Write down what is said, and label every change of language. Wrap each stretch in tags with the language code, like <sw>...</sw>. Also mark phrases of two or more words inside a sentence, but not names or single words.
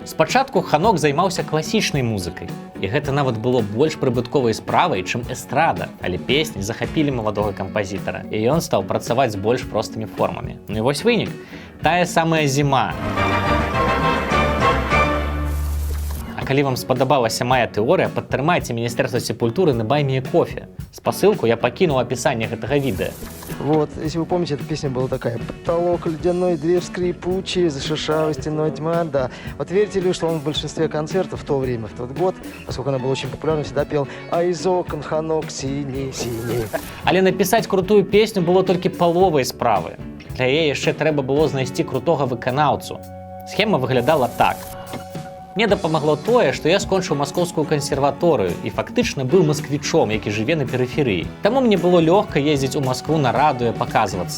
<be>Спачатку Ханок займаўся класічнай музыкай, і гэта нават было больш прыбытковай справай, чым эстрада, але песні захапілі маладога кампазітара, і ён стаў працаваць з больш простымі формамі. Ну і вось вынік. Тая самая «Зіма». Калі вам спадабалася моя тэорыя, падтрымайце Міністэрства сепультуры на Buy-me-a-coffee. Спасылку я пакінуў у апісанні гэтага відэа.</be> <ru>Вот, если вы помните, эта песня была такая: потолок ледяной, дверь скрипучая, за шершавой стеной тьма, да. Вот верите ли, что он в большинстве концертов в то время, в тот год, поскольку она была очень популярна, всегда пел «А из окон Ханок синий, синий».</ru> <be>Але напісаць крутую песню было толькі паловай справы. Для яе яшчэ трэба было знайсці крутога выканаўцу. Схема выглядала так. Мне дапамагло тое, што я скончыў маскоўскую кансерваторыю і фактычна быў масквічом, які жыве на перыферыі. Таму мне было лёгка ездзіць у Маскву на радыё паказвацца.</be>